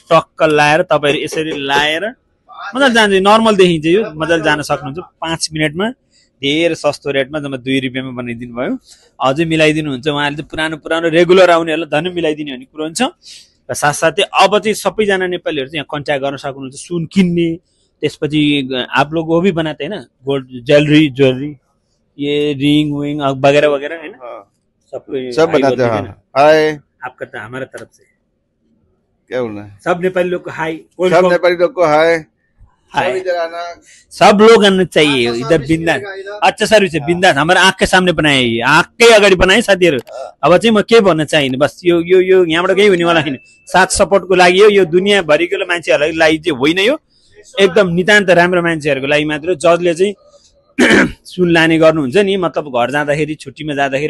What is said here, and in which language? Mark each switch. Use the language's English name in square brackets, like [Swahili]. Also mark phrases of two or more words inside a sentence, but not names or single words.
[Nepali] टक्क लाएर तपाईहरु यसरी लाएर मजाले जान्छ, नर्मल देखिन्छ, यो मजाले जान सक्नुहुन्छ 5 मिनटमा। धेरै सस्तो रेटमा, जम्मा 2 रुपियाँमा बनाइदिनु भयो। अझै मिलाइदिनुहुन्छ उहाँले चाहिँ, पुरानो रेगुलर आउनेहरूलाई धन्य मिलाइदिने भन्ने कुरो हुन्छ। र साथसाथै अब चाहिँ सबैजना नेपालीहरू चाहिँ यहाँ कन्ट्याक्ट गर्न सक्नुहुन्छ सुन किन्ने। [Hindi] त्यसपछि आप लोग वो भी बनाते हैं ना, [English] gold jewellery [Hindi] ये रिंग विंग वगैरह वगैरह है ना, सब बनाते हैं। हाय आपका तो हमारा तरफ से क्या बोलना है, सब नेपाली लोग को हाय, सब नेपाली लोग को हाय। सब इधर आना। सब लोग आना चाहिए इधर बिंदास। अच्छा सर्भिस है बिंदास। [Nepali] हाम्रो आँखकै सामने बनाए, आँखकै अगाडि बनाए साथीहरू। अब चाहिँ म के भन्न चाहिने बस यो यो यो यहाँबाट केही हुनेवाला छैन। साथ सपोर्टको लागि हो, यो दुनियाँभरिको मान्छेहरूलाई लागि चाहिँ होइन, यो एकदम नितान्त राम्रो मान्छेहरूको लागि मात्र। जजले चाहिँ सुन लाने गर्नुहुन्छ नि, मतलब घर जाँदाखेरि छुट्टीमा जाँदाखेरि।